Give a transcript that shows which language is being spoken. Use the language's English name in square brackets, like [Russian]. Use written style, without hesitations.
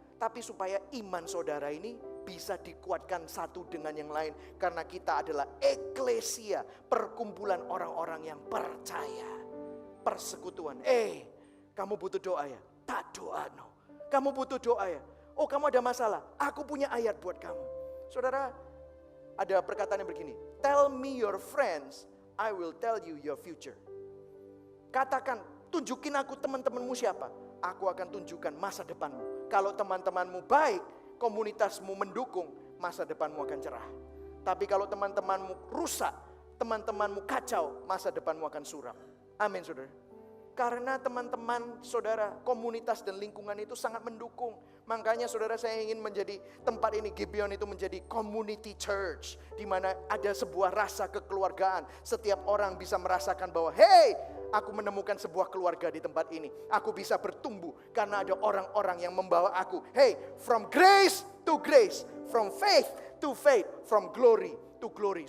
[Indonesian] Tapi supaya iman saudara ini bisa dikuatkan satu dengan yang lain. Karena kita adalah eklesia, perkumpulan orang-orang yang percaya. Persekutuan. Kamu butuh doa ya? Tak doa no. Kamu butuh doa ya? Oh kamu ada masalah, aku punya ayat buat kamu. Saudara, ada perkataan yang begini. [English] Tell me your friends, I will tell you your future. [Indonesian] Katakan, tunjukin aku teman-temanmu siapa. Aku akan tunjukkan masa depanmu. Kalau teman-temanmu baik, komunitasmu mendukung, masa depanmu akan cerah. Tapi kalau teman-temanmu rusak, teman-temanmu kacau, masa depanmu akan suram. Amin saudara. Karena teman-teman saudara, komunitas dan lingkungan itu sangat mendukung. Makanya saudara, saya ingin menjadi tempat ini, Gibeon itu menjadi community church. Di mana ada sebuah rasa kekeluargaan. Setiap orang bisa merasakan bahwa hey, aku menemukan sebuah keluarga di tempat ini. Aku bisa bertumbuh karena ada orang-orang yang membawa aku. [English] Hey, from grace to grace, from faith to faith, from glory to glory.